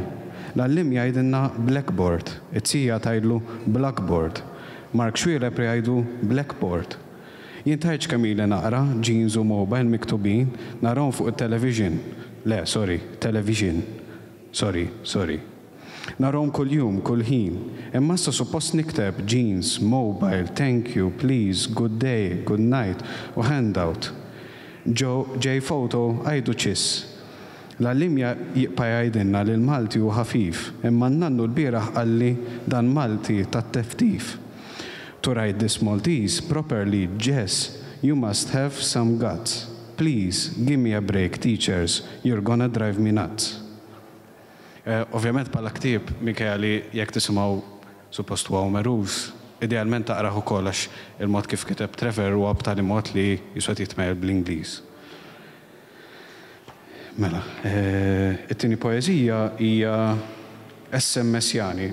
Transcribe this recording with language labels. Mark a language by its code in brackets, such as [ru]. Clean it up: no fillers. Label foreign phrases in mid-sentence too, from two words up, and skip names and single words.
[mt] L-għallim jgħidilna blackboard, it-sija tgħidlu blackboard, Mark Schwirep jgħidu blackboard. Jien tajċ kemm ili naqra jeans u mobile miktubin narahom fuq it-television. Le, television. Sorry. Narahom kull jum, kull ħin. Imma issa suppost nikteb [en] jeans, mobile, thank you, please, good day, good night [mt] u handout. Ġej photo għajdu ċiss. L-għallim jibqa' jgħidilna li l-Malti hu ħafif, imma n-nannu l-bieraħ qalli dan Malti tat-teftif. [en] To write this Maltese properly, Jess, you must have some guts. Please, give me a break, teachers, you're gonna drive me nuts. [mt] Ovvjament bħala ktieb Mikaeli jekk tisimgħu suppost huwa merus, idealment taqrah ukoll għax il-mod kif kiteb Trevor huwa b'tali mod li jiswed jitmejjel bl-Ingliż. Mela, it-tieni poeżija hija SMS Jani.